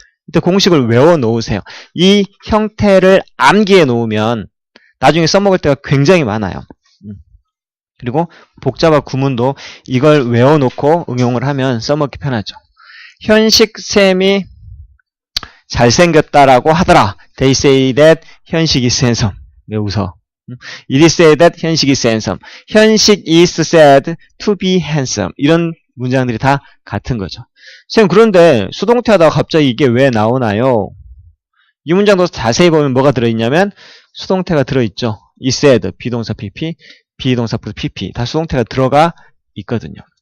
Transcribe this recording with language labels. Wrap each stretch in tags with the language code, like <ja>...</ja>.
<ko>이때 공식을 외워 놓으세요. 이 형태를 암기해 놓으면 나중에 써먹을 때가 굉장히 많아요. 그리고 복잡한 구문도 이걸 외워놓고 응용을 하면 써먹기 편하죠. 현식쌤이 잘생겼다라고 하더라.</ko> <en>They say that 현식 is handsome.</en> <ko>왜 웃어?</ko> <en>It is said that 현식 is handsome. 현식 is said to be handsome.</en> <ko>이런 문장들이 다 같은 거죠. 쌤 그런데 수동태 하다가 갑자기 이게 왜 나오나요? 이 문장도 자세히 보면 뭐가 들어있냐면 수동태가 들어있죠.</ko> <en>is said,</en> <ko>비동사 PP, 비동사 플러스 PP 다 수동태가 들어가 있거든요.</ko>